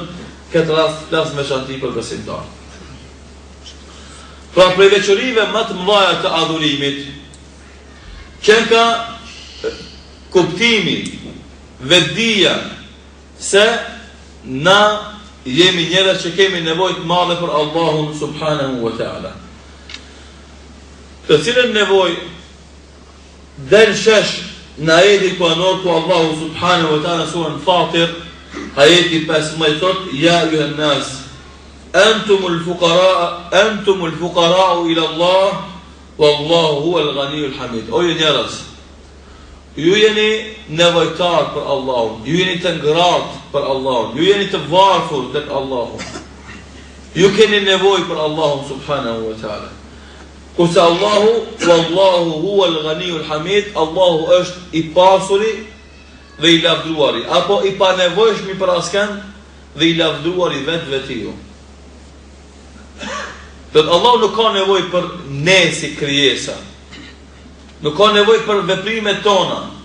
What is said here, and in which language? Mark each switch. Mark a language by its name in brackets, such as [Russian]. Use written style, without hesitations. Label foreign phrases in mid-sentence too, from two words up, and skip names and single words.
[Albanian] Këtë rast flas me shanti për besimtar. Pra prej veçorive më të mëdha të adhurimit, që ka kuptimi, vetdia se na jemi njerëz që kemi nevojë të madhe për Allahun [Arabic] سبحانه وتعالى. [Albanian] Të cilën nevojë del shesh në ajetin kuranor ku Allahu [Arabic] سبحانه وتعالى [Albanian] surën Fatir ajeti 15 thot: [Arabic] "يا أيها الناس أنتم الفقراء إلى الله والله هو الغني الحميد." [Albanian] O ju njerëz, ju jeni nevojtar për Allahun, ju jeni të ngratë për Allahun, ju jeni të varfër tek Allahu. Ju keni nevojë për Allahun [Arabic] سبحانه وتعالى. [Albanian] Kurse Allahu, [Arabic] والله هو الغني الحميد, [Albanian] Allahu është i pasuri dhe i lavdruari, apo i panevojshëm për askënd dhe i lavdruari vetiu. Do të Allahu nuk ka nevojë për ne si krijesa. Nuk ka nevojë për veprimet tona.